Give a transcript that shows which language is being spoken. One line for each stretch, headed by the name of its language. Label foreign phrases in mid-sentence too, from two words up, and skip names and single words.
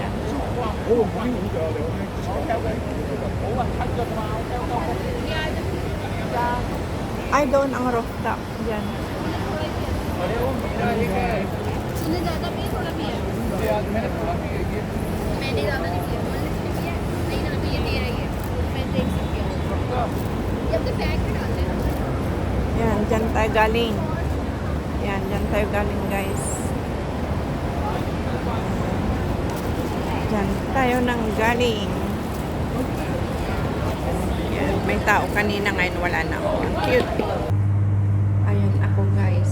Filipino: Ay, doon ang rooftop. Diyan.
Hindi: उसने ज़्यादा पिया थोड़ा पिया मैंने ज़्यादा नहीं पिया मैंने पिया नहीं ना पिया तेरा ही है मैं देख सकती हूँ ये अपने बैग में डालते हैं
Filipino: Yan, dyan tayo galing. Yan, dyan tayo galing, guys. Dyan tayo nang galing. Yan, may tao kanina ngayon, wala na ako. Ang cute. Ayan ako, guys.